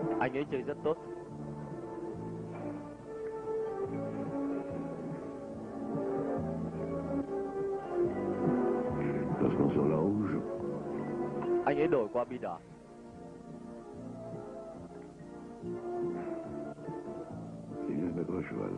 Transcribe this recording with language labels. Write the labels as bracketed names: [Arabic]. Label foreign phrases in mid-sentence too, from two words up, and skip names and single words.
[Vietnamese] Anh ấy chơi rất tốt. [French] Lorsqu'on sort la rouge, [Vietnamese] Anh ấy đổi qua bi đỏ. [French] il vient se mettre à cheval.